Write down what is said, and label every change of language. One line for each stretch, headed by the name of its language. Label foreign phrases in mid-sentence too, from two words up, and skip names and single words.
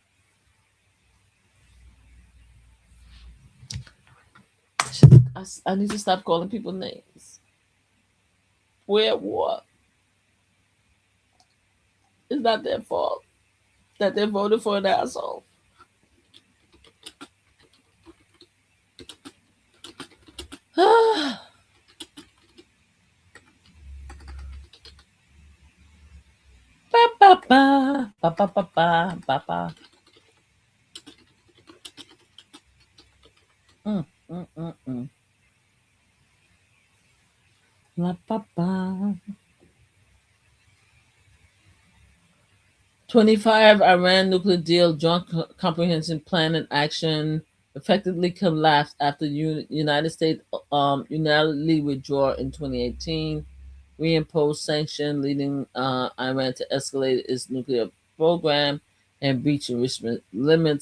English: I need to stop calling people names. Where what? It's not their fault that they voted for an asshole. Ba ba ba ba ba ba ba ba ba. Mm, mm, mm, mm. La ba ba. 25 Iran nuclear deal, joint comprehensive plan and action effectively collapsed after United States unilaterally withdraw in 2018, reimposed sanction, leading Iran to escalate its nuclear program and breach enrichment limits.